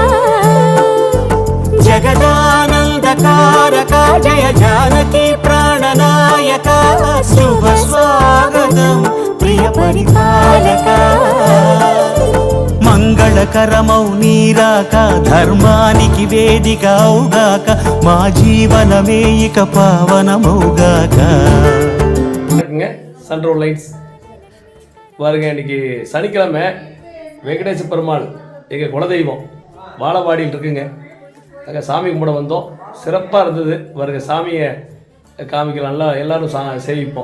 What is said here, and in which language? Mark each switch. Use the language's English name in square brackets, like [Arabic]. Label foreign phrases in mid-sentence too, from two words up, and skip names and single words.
[Telugu] జగదానందకారక జయ జానకి ప్రాణనాయక శుభ స్వాగతం ప్రియ పరిపాలక మంగళకరమౌ నీరాక ధర్మానికి వేదిక అవుగాక మా జీవనమే ఇక పావనమౌగాక. [Tamil] சன்ரோல் லைன்ஸ் பாருங்க. இன்னைக்கு சனிக்கிழமை வெங்கடேச பெருமாள் எங்கள் குலதெய்வம் வாழவாடியில் இருக்குங்க. நாங்கள் சாமி கும்பிட வந்தோம். சிறப்பாக இருந்தது. பாருங்க, சாமியை காமிக்கலாம்ல, எல்லாரும் சேவிப்போம்.